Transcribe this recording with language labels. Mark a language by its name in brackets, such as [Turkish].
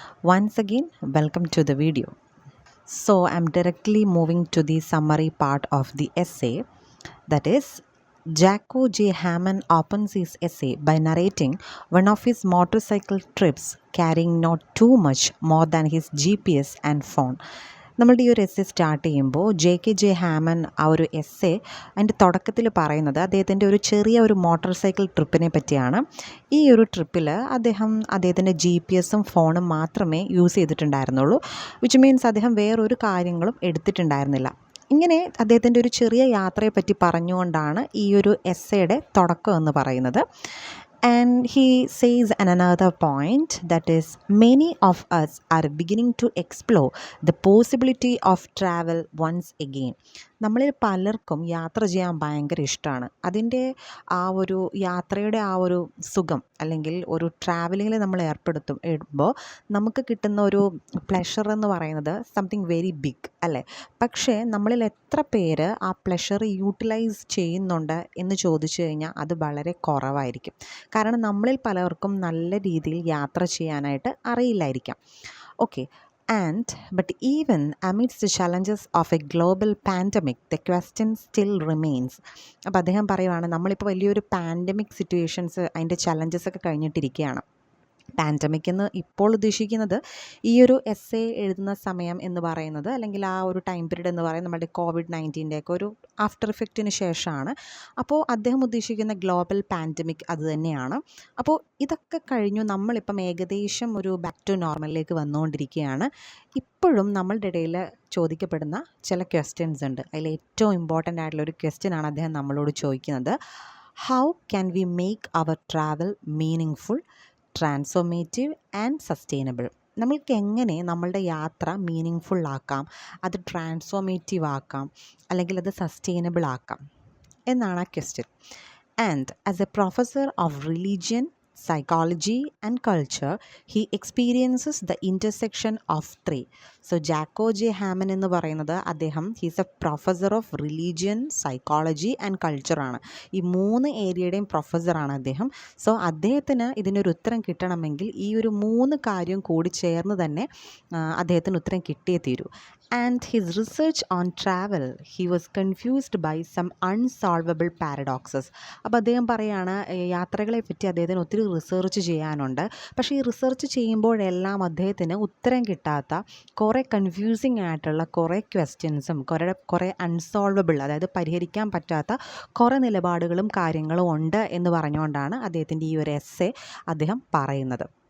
[English] Once again, welcome to the video. So I'm directly moving to the summary part of the essay, that is, Jacko J. Hammond opens his essay by narrating one of his motorcycle trips carrying not too much more than his GPS and phone. [Malayalam] നമ്മളുടെ ഈ ഒരു essay start ചെയ്യുമ്പോൾ J ഹാമൻ ആ ഒരു essay അതിൻ്റെ തുടക്കത്തിൽ പറയുന്നത് അദ്ദേഹത്തിൻ്റെ ഒരു ചെറിയ ഒരു മോട്ടോർ സൈക്കിൾ ട്രിപ്പിനെ പറ്റിയാണ്. ഈ ഒരു ട്രിപ്പിൽ അദ്ദേഹത്തിൻ്റെ GPS ഫോണും മാത്രമേ യൂസ് ചെയ്തിട്ടുണ്ടായിരുന്നുള്ളൂ. [English] which means [Malayalam] അദ്ദേഹം വേറൊരു കാര്യങ്ങളും എടുത്തിട്ടുണ്ടായിരുന്നില്ല. ഇങ്ങനെ അദ്ദേഹത്തിൻ്റെ ഒരു ചെറിയ യാത്രയെപ്പറ്റി പറഞ്ഞുകൊണ്ടാണ് ഈ ഒരു എസ്സേയുടെ തുടക്കം എന്ന് പറയുന്നത്. [English] And he says another point, that is, many of us are beginning to explore the possibility of travel once again. [Malayalam] നമ്മളിൽ പലർക്കും യാത്ര ചെയ്യാൻ ഭയങ്കര ഇഷ്ടമാണ്. അതിൻ്റെ ആ ഒരു യാത്രയുടെ ആ ഒരു സുഖം അല്ലെങ്കിൽ ഒരു ട്രാവലിങ്ങിൽ നമ്മൾ ഏർപ്പെടുമ്പോൾ നമുക്ക് കിട്ടുന്ന ഒരു പ്ലഷർ എന്ന് പറയുന്നത് [English] something very big [Malayalam] അല്ലേ. പക്ഷേ നമ്മളിൽ എത്ര പേര് ആ പ്ലഷർ യൂട്ടിലൈസ് ചെയ്യുന്നുണ്ട് എന്ന് ചോദിച്ചു കഴിഞ്ഞാൽ അത് വളരെ കുറവായിരിക്കും. കാരണം നമ്മളിൽ പലർക്കും നല്ല രീതിയിൽ യാത്ര ചെയ്യാനായിട്ട് അറിയില്ലായിരിക്കാം. [English] Okay, but even amidst the challenges of a global pandemic, the question still remains. [Malayalam] അപ്പോൾ അദ്ദേഹം പറയുവാണ്, നമ്മളിപ്പോൾ വലിയൊരു പാൻഡമിക് സിറ്റുവേഷൻസ് അതിൻ്റെ ചലഞ്ചസ് ഒക്കെ കഴിഞ്ഞിട്ടിരിക്കുകയാണ്. പാൻഡമിക് എന്ന് ഇപ്പോൾ ഉദ്ദേശിക്കുന്നത് ഈ ഒരു എസ്സേ എഴുതുന്ന സമയം എന്ന് പറയുന്നത്, അല്ലെങ്കിൽ ആ ഒരു ടൈം പീരീഡ് എന്ന് പറയുന്നത് നമ്മുടെ COVID-19 ഒക്കെ ഒരു ആഫ്റ്റർ ഇഫക്റ്റിന് ശേഷമാണ്. അപ്പോൾ അദ്ദേഹം ഉദ്ദേശിക്കുന്ന ഗ്ലോബൽ പാൻഡമിക് അത് തന്നെയാണ്. അപ്പോൾ ഇതൊക്കെ കഴിഞ്ഞു നമ്മളിപ്പം ഏകദേശം ഒരു ബാക്ക് ടു നോർമലിലേക്ക് വന്നുകൊണ്ടിരിക്കുകയാണ്. ഇപ്പോഴും നമ്മളുടെ ഇടയിൽ ചോദിക്കപ്പെടുന്ന ചില ക്വസ്റ്റ്യൻസ് ഉണ്ട്. അതിൽ ഏറ്റവും ഇമ്പോർട്ടൻ്റ് ആയിട്ടുള്ളൊരു ക്വസ്റ്റ്യനാണ് അദ്ദേഹം നമ്മളോട് ചോദിക്കുന്നത്. [English] How can we make our travel meaningful, transformative and sustainable? [Malayalam] നമ്മൾക്ക് എങ്ങനെ നമ്മളുടെ യാത്ര മീനിങ്-ഫുൾ ആക്കാം, അത് ട്രാൻസ്ഫോർമേറ്റീവ് ആക്കാം, അല്ലെങ്കിൽ അത് സസ്റ്റൈനബിൾ ആക്കാം എന്നാണ് ആ question. [English] And as a professor of religion, psychology and culture, he experiences the intersection of three. So Jaco J Hamman [Malayalam] എന്ന് പറയുന്നത് [English] He's a professor of religion, psychology and കൾച്ചറാണ്. [Malayalam] ഈ 3 ഏരിയയുടെയും പ്രൊഫസറാണ് അദ്ദേഹം. സോ അദ്ദേഹത്തിന് ഇതിനൊരു ഉത്തരം കിട്ടണമെങ്കിൽ ഈ ഒരു 3 കാര്യം കൂടി ചേർന്ന് തന്നെ അദ്ദേഹത്തിന് ഉത്തരം കിട്ടിയേ തീരൂ. [English] And his research on travel, he was confused by some unsolvable paradoxes. [Malayalam] അപ്പോൾ അദ്ദേഹം പറയുകയാണ്, യാത്രകളെ പറ്റി അദ്ദേഹത്തിന് ഒത്തിരി റിസർച്ച് ചെയ്യാനുണ്ട്. പക്ഷേ ഈ റിസർച്ച് ചെയ്യുമ്പോഴെല്ലാം അദ്ദേഹത്തിന് ഉത്തരം കിട്ടാത്ത കുറേ കൺഫ്യൂസിങ് ആയിട്ടുള്ള കുറേ ക്വസ്റ്റ്യൻസും കുറേ അൺസോൾവബിൾ, അതായത് പരിഹരിക്കാൻ പറ്റാത്ത കുറേ നിലപാടുകളും കാര്യങ്ങളും ഉണ്ട് എന്ന് പറഞ്ഞുകൊണ്ടാണ് അദ്ദേഹത്തിൻ്റെ ഈ ഒരു എസ്സേ അദ്ദേഹം പറയുന്നത്.